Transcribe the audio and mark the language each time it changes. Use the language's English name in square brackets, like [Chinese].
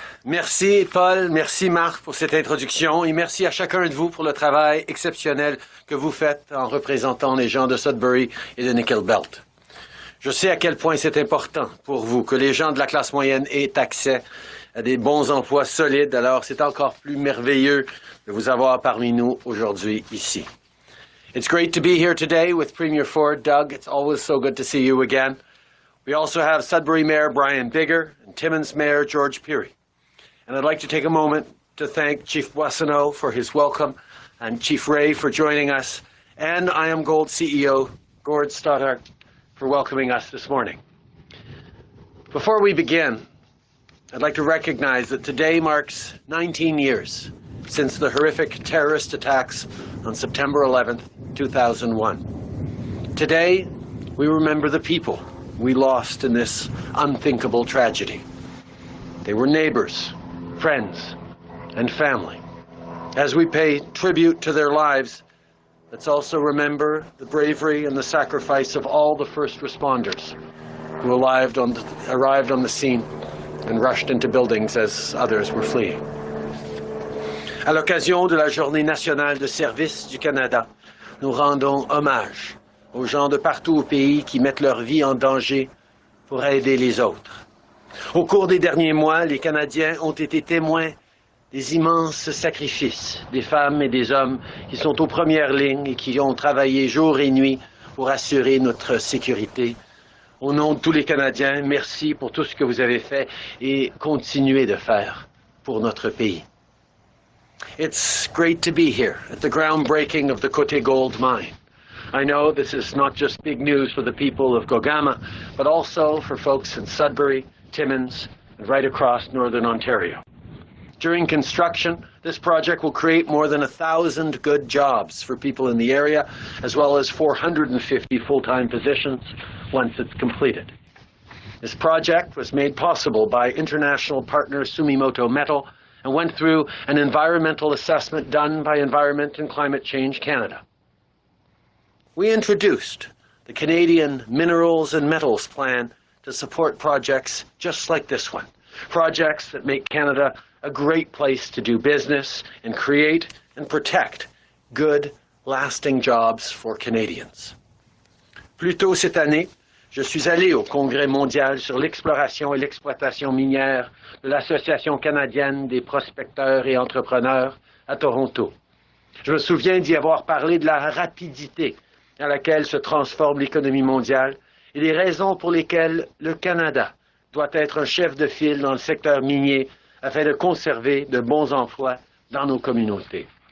[French] Merci Paul, merci Marc pour cette introduction et merci à chacun de vous pour le travail exceptionnel que vous faites en représentant les gens de Sudbury et de Nickel Belt. Je sais à quel point c'est important pour vous que les gens de la classe moyenne aient accès à des bons emplois solides, alors c'est encore plus merveilleux de vous avoir parmi nous aujourd'hui ici. [English] It's great to be here today with Premier Ford, Doug. It's always so good to see you again. We also have Sudbury Mayor Brian Bigger and Timmins Mayor George Peary. And I'd like to take a moment to thank Chief Boissoneau for his welcome and Chief Ray for joining us and Iamgold CEO Gord Stoddart for welcoming us this morning. Before we begin, I'd like to recognize that today marks 19 years since the horrific terrorist attacks on September 11th, 2001. Today, we remember the people we lost in this unthinkable tragedy. They were neighbors, friends, and family. As we pay tribute to their lives, let's also remember the bravery and the sacrifice of all the first responders who arrived on the scene and rushed into buildings as others were fleeing. [French] À l'occasion de la Journée nationale de service du Canada, nous rendons hommage aux gens de partout au pays qui mettent leur vie en danger pour aider les autres. Au cours des derniers mois, les Canadiens ont été témoins des immenses sacrifices des femmes et des hommes qui sont aux premières lignes et qui ont travaillé jour et nuit pour assurer notre sécurité. Au nom de tous les Canadiens, merci pour tout ce que vous avez fait et continuez de faire pour notre pays. [English] It's great to be here at the groundbreaking of the Côté gold mine. I know this is not just big news for the people of Gogama, but also for folks in Sudbury, Timmins, and right across northern Ontario. During construction, This project will create more than 1,000 good jobs for people in the area, as well as 450 full-time positions once it's completed. This project was made possible by international partner Sumitomo Metal and went through an environmental assessment done by Environment and Climate Change Canada. We introduced the Canadian Minerals and Metals Plan to support projects just like this one, projects that make Canada a great place to do business and create and protect good, lasting jobs for Canadians. [French] Plus tôt cette année, je suis allé au Congrès mondial sur l'exploration et l'exploitation minière de l'Association canadienne des prospecteurs et entrepreneurs à Toronto. Je me souviens d'y avoir parlé de la rapidité à laquelle se transforme l'économie mondiale et les raisons pour lesquelles le Canada doit être un chef de file dans le secteur minier afin de conserver de bons emplois dans nos communautés.